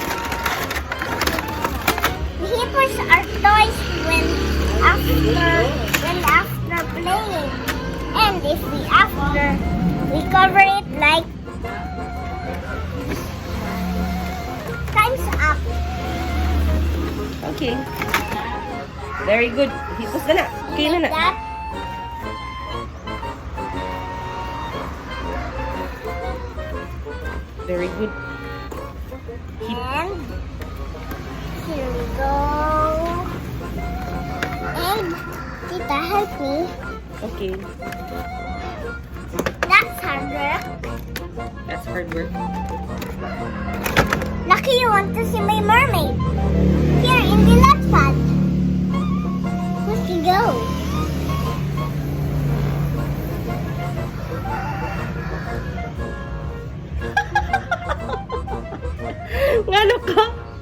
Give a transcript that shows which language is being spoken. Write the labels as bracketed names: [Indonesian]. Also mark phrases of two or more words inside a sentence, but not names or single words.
[English] We put our toys when after playing, and if we cover it like time's up. Okay. Very good. [Cebuano] Hipos na na. Okay na na. [English] Like that. Very good. And here we go. And Tita, help me. Okay. That's hard work. That's hard work. Lucky you want to see my mermaid. Here in the left pad. Let's go. [Cebuano] Ngano ka?